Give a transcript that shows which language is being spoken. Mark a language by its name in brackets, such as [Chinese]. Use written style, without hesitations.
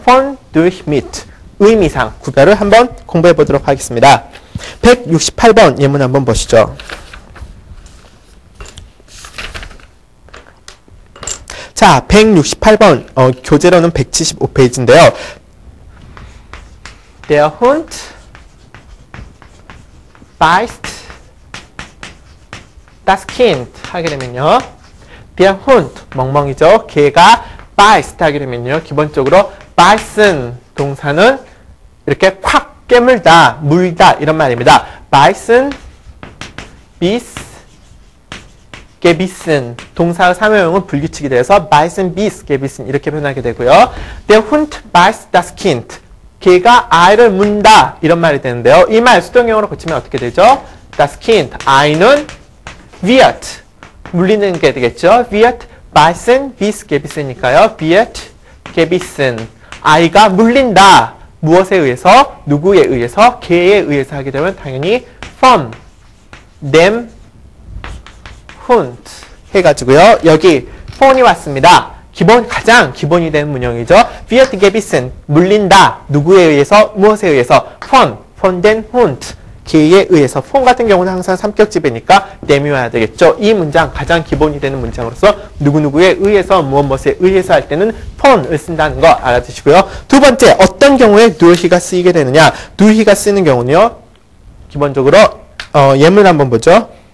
[German] von, durch, mit. [Korean] 의미상 구별을 한번 공부해 보도록 하겠습니다. 168번 예문 한번 보시죠. 자, 168번 교재로는 175페이지인데요. [German] Der Hund beißt das Kind [Korean] 하게 되면요. [German] Der Hund 멍멍이죠. [Korean] 개가 beißt 하게 되면요. 기본적으로 beißen 동사는 이렇게 콱 깨물다, 물다 이런 말입니다. [German] beißen, bis gebissen [Korean] 동사의 사명형은 불규칙이 돼서 [German] beißen, bis, gebissen [Korean] 이렇게 표현하게 되고요. [German] Der Hund beißt das Kind. [Korean] 개가 아이를 문다 이런 말이 되는데요. 이 말 수동형으로 고치면 어떻게 되죠? Das Kind, 아이는 wird, 물리는 게 되겠죠. [German] wird beißen, bis, gebissen [Korean] 이니까요. [German] wird gebissen. [Korean] 아이가 물린다. 무엇에 의해서? 누구에 의해서? 개에 의해서 하게 되면 당연히 [German] von dem Hund [Korean] 해가지고요. 여기 von이 왔습니다. 가장 기본이 되는 문형이죠. wird gebissen, 물린다. 누구에 의해서? 무엇에 의해서? [German] von den Hund, [Korean] 개에 의해서. von 같은 경우는 항상 삼격지배니까 dem이 와야 되겠죠. 이 문장 가장 기본이 되는 문장으로서 누구에 의해서, 무엇에 의해서 할 때는 von을 쓴다는 거 알아두시고요. 두 번째, 어떤 경우에 durch가 쓰이게 되느냐? durch가 쓰는 경우는요. 기본적으로 예문 한번 보죠.